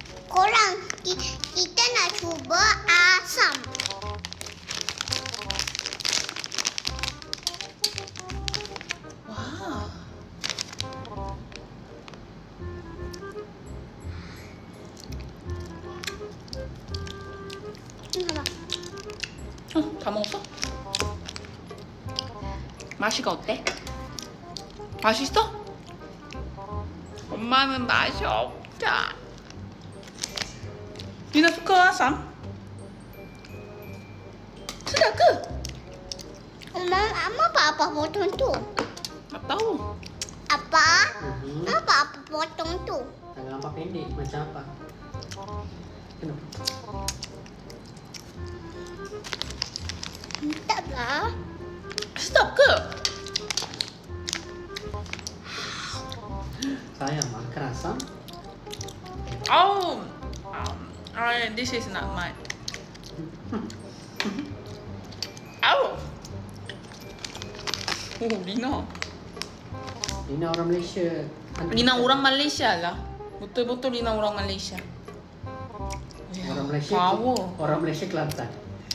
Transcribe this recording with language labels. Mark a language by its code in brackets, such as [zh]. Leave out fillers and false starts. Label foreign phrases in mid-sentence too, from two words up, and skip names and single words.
[ms] korang, kita nak cuba asam. Wow. [ko] 다 먹었어? 맛이가 어때? 맛있어? 엄마는 맛이 없다. [ms] Lina suka asam? Sedap ke? Mama apa potong tu? Tak tahu. Apa? Apa potong tu? Tangan apa pendek macam apa? Kenapa? Entahlah. Sedap ke? Saya makan asam. [en] Oh, this is not mine. [ms] Oh, Lina. Lina orang Malaysia. Lina orang Malaysia lah. Betul-betul Lina orang Malaysia. Orang Malaysia. Power. Orang Malaysia Kelantan.